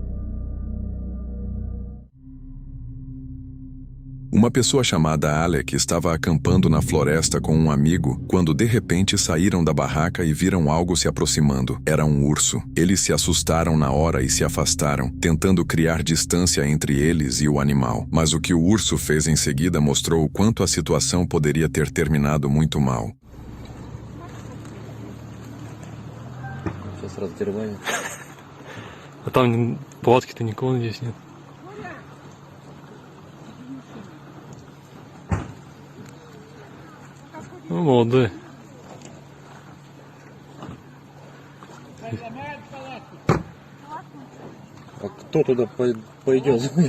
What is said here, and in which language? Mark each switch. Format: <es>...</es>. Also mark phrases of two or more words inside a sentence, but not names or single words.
<pt>Uma pessoa chamada Alec estava acampando na floresta com um amigo quando de repente saíram da barraca e viram algo se aproximando. Era um urso. Eles se assustaram na hora e se afastaram, tentando criar distância entre eles e o animal. Mas o que o urso fez em seguida mostrou o quanto a situação poderia ter terminado muito mal.</pt> <ru>разгребали. А там палатки-то никого здесь нет. Ну, молодые. А кто туда пойдет?</ru>